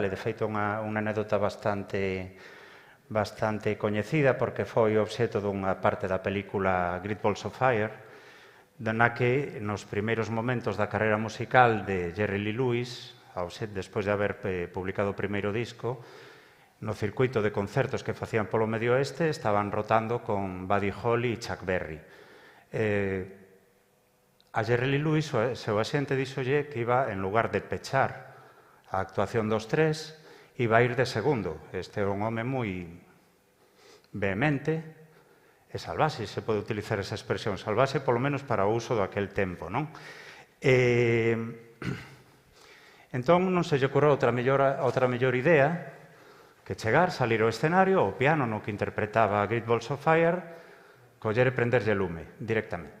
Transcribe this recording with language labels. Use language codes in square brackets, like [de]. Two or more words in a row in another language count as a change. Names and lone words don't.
[gl] e de feito unha anécdota bastante coñecida porque foi obxecto dunha parte da película Great Balls of Fire, na que nos primeiros momentos da carreira musical de Jerry Lee Lewis, despois de haber publicado o primeiro disco, no circuito de concertos que facían polo Medio Oeste estaban rotando con Buddy Holly e Chuck Berry. A Jerry Lee Lewis, o seu axente, díxolle que iba, en lugar de pechar a actuación dos tres, iba a ir de segundo. Este é un home moi vehemente e salvaxe, se pode utilizar esa expresión, salvaxe polo menos para o uso do aquel tempo, non? Entón, non se lle ocorreu outra mellor idea que chegar, salir ao escenario, ao piano no que interpretaba Great Balls of Fire, coller e prenderlle lume directamente.